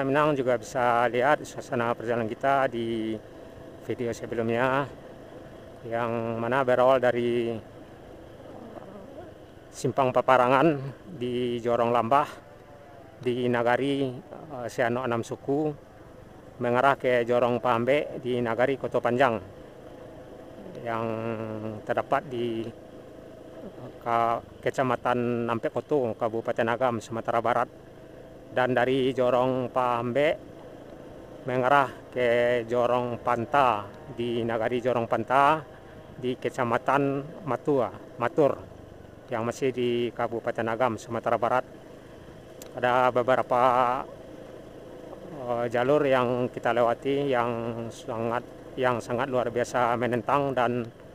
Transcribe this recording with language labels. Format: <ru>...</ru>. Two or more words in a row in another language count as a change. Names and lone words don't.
<id>Minang juga bisa lihat suasana perjalanan kita di video sebelumnya, yang mana berawal dari Simpang Paparangan di Jorong Lambah di Nagari Seano 6 Suku, mengarah ke Jorong Pahambe di Nagari Koto Panjang yang terdapat di Kecamatan Nampe Koto, Kabupaten Agam, Sumatera Barat. Dan dari Jorong Pahambe mengarah ke Jorong Panta di Nagari Jorong Panta di Kecamatan Matur yang masih di Kabupaten Agam, Sumatera Barat. Ada beberapa jalur yang kita lewati yang sangat luar biasa menentang dan</id>